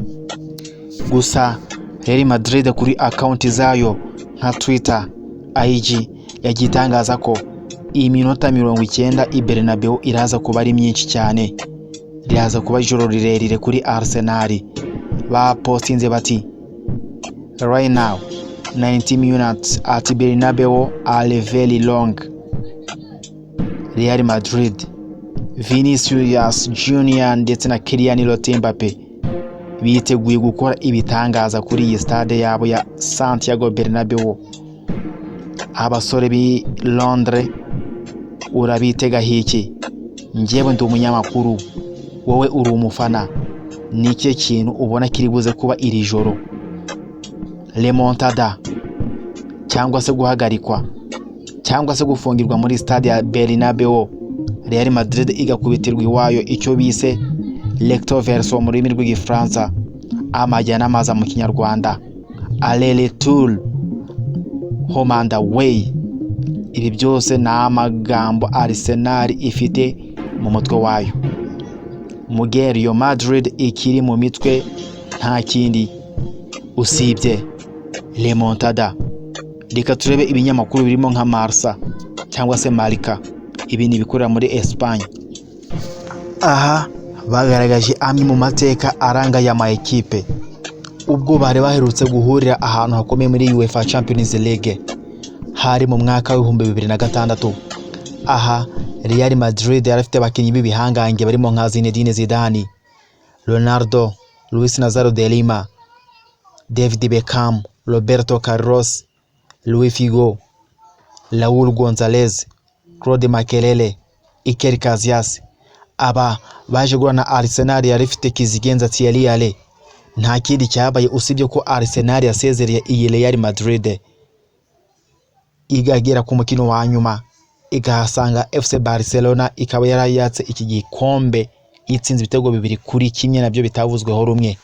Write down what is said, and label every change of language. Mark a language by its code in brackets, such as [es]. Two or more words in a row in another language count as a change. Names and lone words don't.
[rw] Gusa Real Madrid kuri account zayo nka Twitter, IG yagitangaza ko iyi minota 90 i Bernabeu iraza kuba ari myinshi cyane, iraza kuba ijoro rirerire kuri Arsenal. Ba postinze bati [en] right now 90 minutes at Bernabeu are very long. [rw] Real Madrid, Vinicius Junior ndetse na Kylian Mbappe biteguye gukora ibitangaza kuri iyi stade yabo ya Santiago Bernabeu. Abasore bi Londres urabitega hiki? Njyewe ndi umunyamakuru, wowe uri umufana, nike kintu ubona kiri buze kuba iri joro? Remontada cyangwa se guhagarikwa cyangwa se gufungirwa muri stade ya Bernabeu, Real Madrid igakubitirwa iwayo icyo bise [fr] recto verso [rw] mu rurimi rw'igifaransa, amajyana amaza mu kinyarwanda, [fr] aller retour [en] home and away. [rw] Ibi byose ni amagambo Arsenal ifite mu mutwe wayo. Mu gihe Real Madrid ikiri mu mitwe nta kindi usibye remontada. Reka turebe ibinyamakuru birimo nka Marca cyangwa se Marca, ibi ni bikorera muri Espagne. Aha bagaragaje amwe mu mateka aranga ya ma ekipe ubwo bari baherutse guhurira ahantu hakomeye muri UEFA Champions League hari mu mwaka wa 2006. Aha Real Madrid yari afite abakinnyi b'ibihangange barimo nka Zinedine Zidane, Ronaldo, Luis Nazario de Lima, David Beckham, Roberto Carlos, Luis Figo, Raúl González, Claude Makelele, Iker Casillas. Aba baje guhura Arsenal yari ifite kizigenza Thierry Henry. Nta kindi cyabaye usibye ko Arsenal yasezereye iyi Real Madrid igagera ku mukino wa nyuma igahasanga FC Barcelona ikaba yarayatse iki gikombe yitsinze ibitego 2-1 nabyo bitavuzweho rumwe.